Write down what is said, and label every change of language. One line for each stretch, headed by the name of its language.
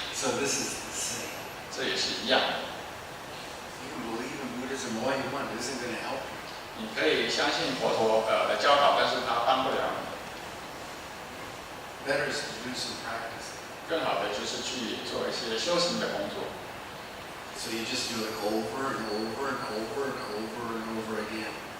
English: So this is the same.
Chinese: 这也是一样的。
English: You can believe in Buddhism all you want. It isn't going to help you.
Chinese: 你可以相信佛陀的教导，但是它帮不了你。
English: Better is to do some practice.
Chinese: 更好的就是去做一些修行的工作。
English: So you just do it over and over and over and over and over again.